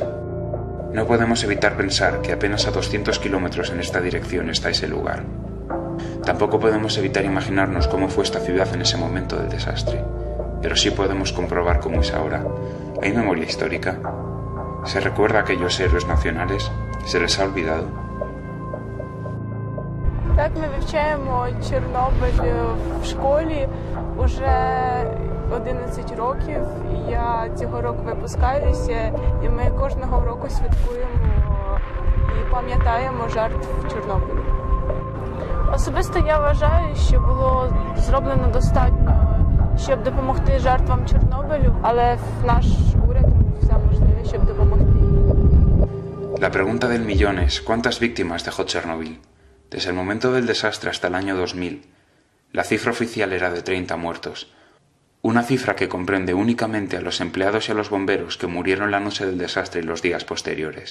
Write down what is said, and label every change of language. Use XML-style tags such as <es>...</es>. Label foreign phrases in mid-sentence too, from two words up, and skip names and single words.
<es>No podemos evitar pensar que apenas a 200 kilómetros en esta dirección está ese lugar. Tampoco podemos evitar imaginarnos cómo fue esta ciudad en ese momento del desastre, pero sí podemos comprobar cómo es ahora. ¿Hay memoria histórica? ¿Se recuerda a aquellos héroes nacionales? ¿Se les ha olvidado?</es> <uk>Так, ми вивчаємо Чорнобиль в школі уже 11 років. Я цього року випускаюся, і ми кожного року святкуємо і пам'ятаємо жертв Чорнобилю. Особисто я вважаю, що було зроблено достатньо, щоб допомогти жертвам Чорнобилю, але наш уряд робив все можливе, щоб допомогти.</uk> <es>La pregunta del millón es, ¿cuántas víctimas dejó Chernobyl? Desde el momento del desastre hasta el año 2000, la cifra oficial era de 30 muertos. Una cifra que comprende únicamente a los empleados y a los bomberos que murieron la noche del desastre y los días posteriores.</es>